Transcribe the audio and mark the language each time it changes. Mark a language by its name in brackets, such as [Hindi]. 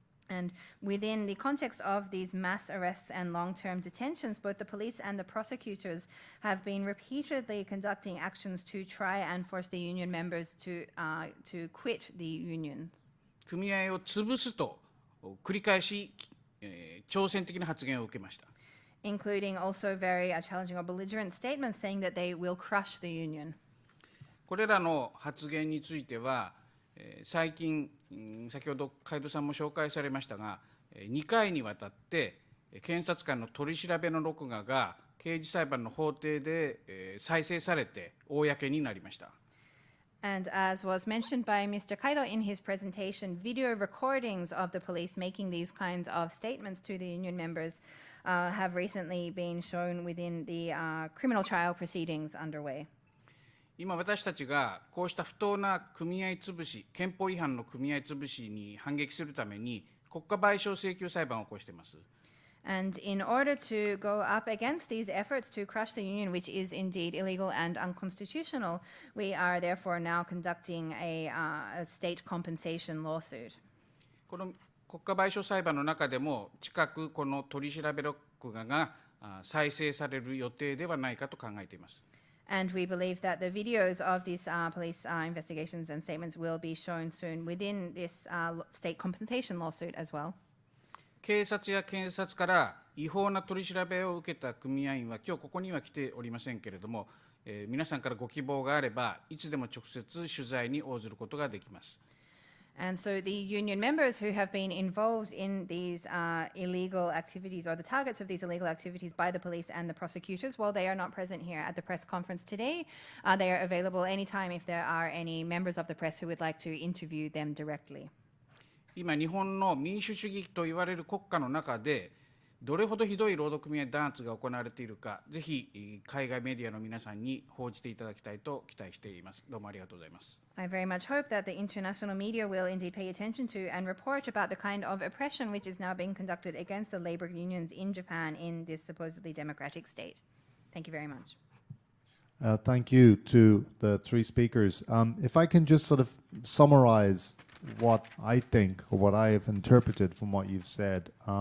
[English] And within the context of these mass arrests and long-term detentions, both the police and the prosecutors have been repeatedly conducting actions to try and force the union members to quit the union. [Japanese] 組合を潰すと繰り返し、挑戦的な発言を受けました。 [English] Including also very challenging or belligerent statements saying that they will crush the union. [Japanese] これらの発言については、最近先ほど海渡さんも紹介されましたが、2回にわたって検察官の取り調べの録画が刑事裁判の法廷で再生されて公になりました。 [English] And as was mentioned by Mr. Kaido in his presentation, video recordings of the police making these kinds of statements to the union members have recently been shown within the criminal trial proceedings underway. [Japanese] 今私たちがこうした不当な組合潰し、憲法違反の組合潰しに反撃するために国家賠償請求裁判を起こしています。 [English] And in order to go up against these efforts to crush the union, which is indeed illegal and unconstitutional, we are therefore now conducting a state compensation lawsuit. [Japanese] この国家賠償裁判の中でも近くこの取り調べ録画が再生される予定ではないかと考えています。 [English] And we believe that the videos of these police investigations and statements will be shown soon within this state compensation lawsuit as well. [Japanese] 警察や検察から違法な取り調べを受けた組合員は今日ここには来ておりませんけれども、皆さんからご希望があればいつでも直接取材に応ずることができます。 [English] And so the union members who have been involved in these illegal activities or the targets of these illegal activities by the police and the prosecutors, while they are not present here at the press conference today, they are available anytime if there are any members of the press who would like to interview them directly. [Japanese] 今日本の民主主義と言われる国家の中でどれほどひどい労働組合弾圧が行われているか、ぜひ海外メディアの皆さんに報じていただきたいと期待しています。どうもありがとうございます。 [English] I very much hope that the international media will indeed pay attention to and report about the kind of oppression which is now being conducted against the labor unions in Japan in this supposedly democratic state. Thank you very much. Thank you to the three speakers. If I can just sort of summarize what I think or what I have interpreted from what you've said.